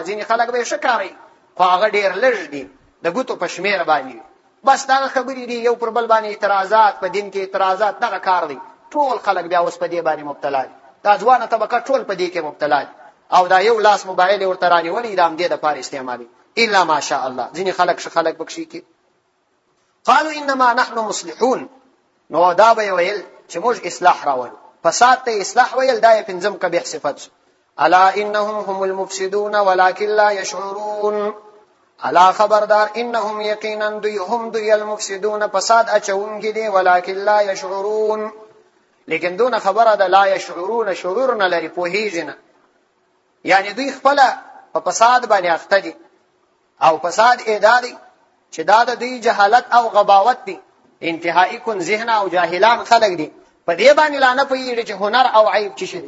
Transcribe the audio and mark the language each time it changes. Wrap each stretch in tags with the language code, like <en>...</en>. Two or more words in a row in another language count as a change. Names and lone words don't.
<ps>ځینې خلک به یې ښه کاروي خو هغه ډېر لږ دي، د ګوتو په شمېر باندې. بس دغه خبرې دي، یو پر بل باندې اعتراضات، په دین کې اعتراضات، دغه کار دی. ټول خلک بیا اوس په دې باندې مبتلا دي، دا ځوانه طبقه ټول په دې کې مبتلا دي او دا یو لاس موبایل ورته رانیولی د همدې دپاره استعمالوي</ps> <ar>الا ماشاء الله.</ar> <ps>ځینې خلک ښه خلک پکښې کې</ps> <ar>قالوا انما نحن مصلحون.</ar> <ps>نو دا به ویل چې موږ اصلاح راولو، فساد ته اصلاح ویل دا یې پنځم قبیح صفت.</ps> <ar>الا انهم هم المفسدون ولكن لا يشعرون.</ar> <ps>الا خبردار انهم یقینا دوی هم دوی المفسدون فساد اچونکي دي</ps> <ar>ولكن لا يشعرون،</ar> <ps>لیکن دون خبره ده</ps> <ar>لا يشعرون،</ar> <ps>شعور نه لري، پوهیږي نه. یعنی دوی خپل په فساد باندې اخته دي او فساد ادا دي چې دا د دوی جهالت او غباوت دي. انتهایی کن ذهن او جاهلان خلق دي، په دې باندې لا نه پوهیږي چې هنر او عیب څه شي.</ps>